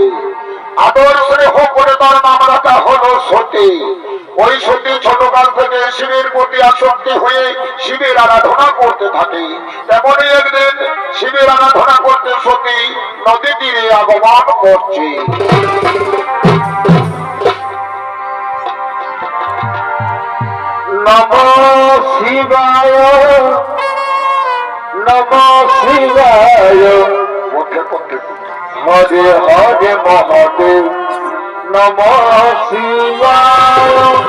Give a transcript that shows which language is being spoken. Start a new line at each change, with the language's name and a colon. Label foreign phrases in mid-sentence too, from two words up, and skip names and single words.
Bangla: আদর স্নেহ করে তার নাম রাখা হলো সতী। ওই সতী ছোটকাল থেকে শিবের প্রতি আসক্তি হয়ে শিবের আরাধনা করতে থাকে। তেমনই একদিন শিবের আরাধনা করতে সতী নদী তীরে আগমন করছে।
Sanskrit: নমঃ শিবায় নমঃ শিবায় হরে হরে মহাদেব নমঃ শিবায়